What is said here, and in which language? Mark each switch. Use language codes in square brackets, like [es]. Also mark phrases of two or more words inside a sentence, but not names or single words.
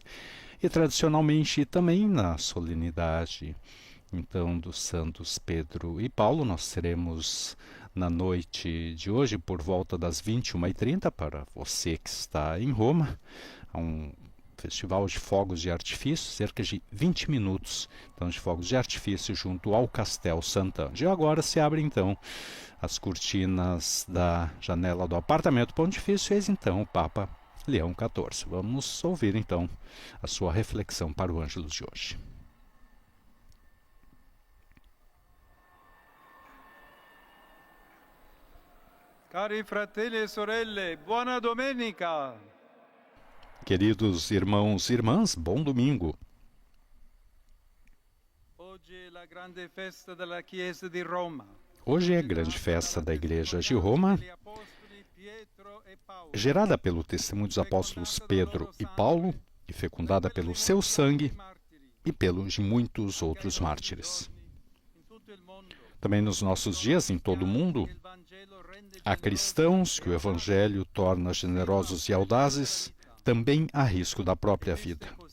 [pt] E tradicionalmente também na solenidade então dos santos Pedro e Paulo, nós teremos na noite de hoje, por volta das 21h30, para você que está em Roma, um festival de fogos de artifício, cerca de 20 minutos então, de fogos de artifício junto ao Castel Sant'Angelo. E agora se abre então as cortinas da janela do apartamento Pontifício, eis então o Papa Leão XIV. Vamos ouvir então a sua reflexão para o Ângelus de hoje. [it] Cari fratelli e sorelle, buona domenica! [pt] Queridos irmãos e irmãs, bom domingo. [it] Oggi è la grande festa della Chiesa di Roma. [pt] Hoje é a grande festa da Igreja de Roma, gerada pelo testemunho dos apóstolos Pedro e Paulo e fecundada pelo seu sangue e pelo de muitos outros mártires. Também nos nossos dias, em todo o mundo, há cristãos que o Evangelho torna generosos e audazes, também a risco da própria vida.